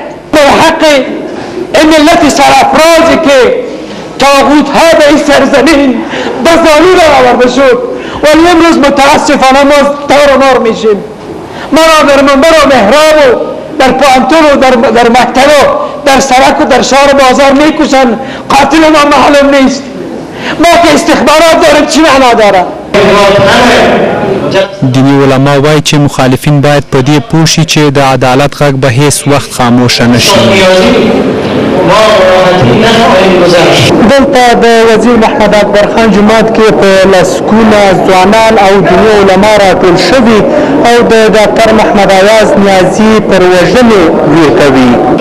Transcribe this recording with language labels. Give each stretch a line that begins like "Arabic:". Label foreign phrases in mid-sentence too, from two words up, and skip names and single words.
Persian: به حق این ملت سرافرازی که طاغوت ها به این سرزمین به زانو آورده شد ولی امروز متاسفانه ما تار و مار میشیم. ما در منبر و محراب و در پانتون و در مکتب و در سرک و در شهر بازار میکشن، قاتل ما معلوم نیست. ما که استخبارات داریم چی معنا داره؟
Pashto: دینی علما وایي چې مخالفین باید په دې پوه شي چې د عدالت غږ به هیڅ وخت خاموشه نشي. دلته د وزیر محمد اکبر خان جومات کې په لسګونه ځوانان او دیني علما راټول شوي او د ډاکټر محمد ایاز نیازي پر وژنې ویر کوي.